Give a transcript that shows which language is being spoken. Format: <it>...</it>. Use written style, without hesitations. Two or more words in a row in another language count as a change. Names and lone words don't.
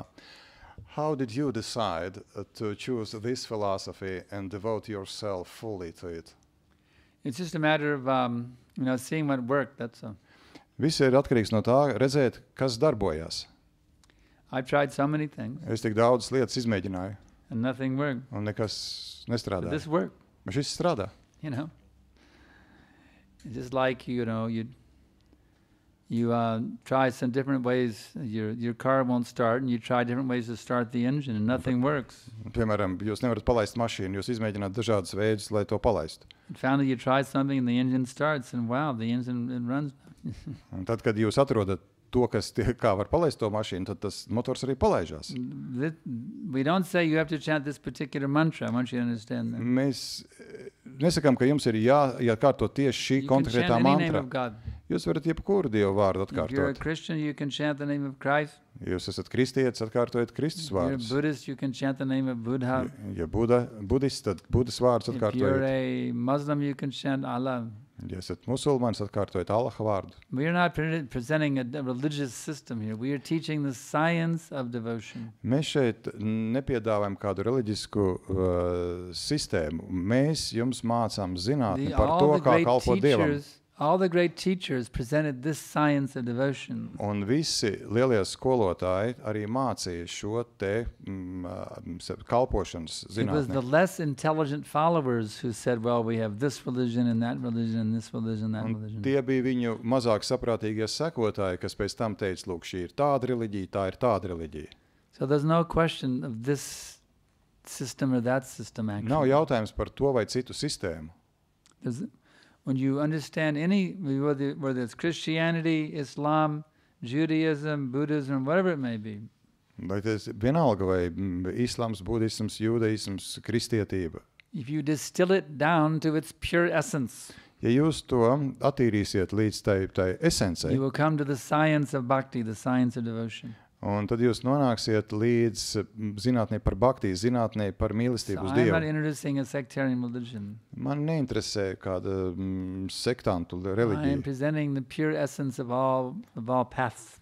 <en>How did you decide to choose this philosophy and devote yourself fully to it? It's just a matter of seeing what worked, that's all.</en> <lv>Viss ir atkarīgs no tā, redzēt, kas darbojās.</lv> <en>I've tried so many things</en> <lv>Es tik daudz lietas izmēģināju,</lv> <en>and nothing worked.</en> <lv>un nekas</lv> <en>But</en> <lv>nestrādāja.</lv> <en>this worked,</en> <lv>Bet šis strādā.</lv> <en>you know. It's just like, you try some different ways, your car won't start, and you try different ways to start the engine, and nothing works.</en> <lv>Piemēram, jūs nevarat palaist mašīnu, jūs izmēģināt dažādas veidus, lai to palaistu.</lv> <en>And finally you try something and the engine starts, and wow, the engine it runs.</en> <lv>Un tad, kad jūs atrodat to, kā var palaist to mašīnu, tad tas motors arī palaižās.</lv> <en>We don't say you have to chant this particular mantra. I want you to understand that.</en> <lv>Mēs nesakām, ka jums ir jākārto tieši šī</lv> <en>You can</en> <lv>konkrētā</lv> <en>chant any name</en> <lv>mantra.</lv> <en>of God.</en> <lv>Jūs varat jebkuru Dievu vārdu</lv> <en>If you're a</en> <lv>atkārtot.</lv> <en>Christian, you can chant the name of Christ.</en> <lv>Jūs esat kristietis, atkārtojat Kristus</lv> <en>If you're a</en> <lv>vārdus.</lv> <en>Buddhist, you can chant the name of Buddha.</en> <lv>Ja budists, tad Budas vārdus</lv> <en>If you're</en> <lv>atkārtojat.</lv> <en>a Muslim, you can chant Allah.</en> <lv>Ja esat musulmanis, atkārtojat Allaha vārdu.</lv> <en>We are not presenting a religious system here. We are teaching the science of devotion.</en> <lv>Mēs šeit nepiedāvājam kādu reliģisku sistēmu. Mēs jums mācām zinātni par to, kā kalpot Dievam.</lv> <en>All the great teachers presented this science of devotion.</en> <lv>Un visi lielie skolotāji arī mācīja šo te kalpošanas</lv> <en>It was the</en> <lv>zinātni.</lv> <en>less intelligent followers who said, well, we have this religion and that religion and this religion, that</en> <lv>Un</lv> <en>religion.</en> <lv>tie bija viņu mazāk saprātīgie sekotāji, kas pēc tam teica, lūk, šī ir tāda reliģija, tā ir tāda reliģija.</lv> <en>So there's no question of this system or that system, actually.</en> <lv>Nav jautājums par to vai citu sistēmu.</lv> <en>When you understand whether it's Christianity, Islam, Judaism, Buddhism, whatever it may be,</en> <lv>Vai tas vienalga vai islams, budisms, jūdaisms, kristietība.</lv> <en>if you distill it down to its pure essence,</en> <lv>Ja jūs to attīrīsiet līdz tai esencei,</lv> <en>you will come to the science of bhakti, the science of devotion.</en> <lv>un tad jūs nonāksiet līdz zinātnē par bhakti, zinātnē par</lv> <en>So</en> <lv>mīlestību uz</lv> <en>I'm not</en> <lv>Dievu.</lv> <en>introducing a sectarian religion.</en> <lv>Man neinteresē kāda sektantu</lv> <en>I am</en> <lv>reliģija.</lv> <en>presenting the pure essence of all paths.</en>